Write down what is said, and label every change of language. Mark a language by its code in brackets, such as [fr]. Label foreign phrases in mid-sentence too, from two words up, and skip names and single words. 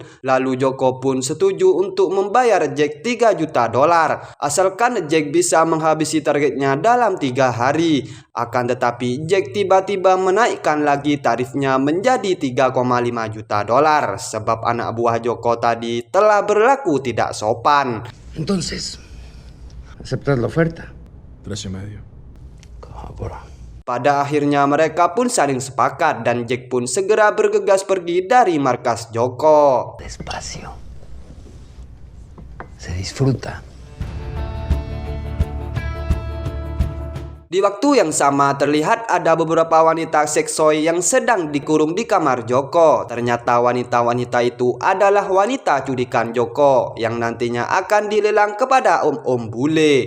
[id] Lalu Joko pun setuju untuk membayar Jack $3 juta asalkan Jack bisa menghabisi targetnya dalam 3 hari. Akan tetapi Jack tiba-tiba menaikkan lagi tarifnya menjadi $3,5 juta sebab anak buah Joko tadi telah berlaku tidak sopan. [es] Entonces, ¿aceptas la oferta? 3,5. Cabrón. [id] Pada akhirnya mereka pun saling sepakat dan Jack pun segera bergegas pergi dari markas Joko. [es] Despacio. Se disfruta. [id] Di waktu yang sama terlihat ada beberapa wanita seksoi yang sedang dikurung di kamar Joko. Ternyata wanita-wanita itu adalah wanita cudikan Joko yang nantinya akan dilelang kepada om-om bule.